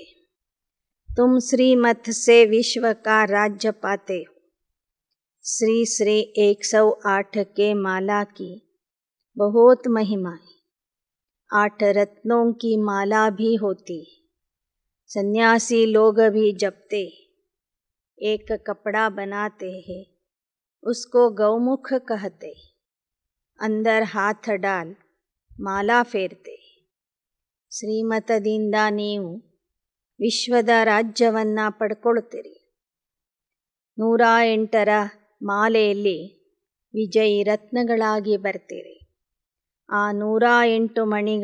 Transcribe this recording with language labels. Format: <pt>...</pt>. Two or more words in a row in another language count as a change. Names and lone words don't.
<hi>तुम श्रीमत से विश्व का राज्य पाते हो. श्री श्री 108 के माला की बहुत महिमा है. 8 रत्नों की माला भी होती है. सन्यासी लोग भी जपते, एक कपड़ा बनाते हैं, उसको गौमुख कहते, अंदर हाथ डाल माला फेरते.</hi> <kn>ಶ್ರೀಮತದಿಂದ ನೀವು ವಿಶ್ವದ ರಾಜ್ಯವನ್ನು ಪಡ್ಕೊಳ್ತೀರಿ. 108ರ ಮಾಲೆಯಲ್ಲಿ ವಿಜಯಿ ರತ್ನಗಳಾಗಿ ಬರ್ತೀರಿ. ಆ 108 ಮಣಿಗಳು</kn>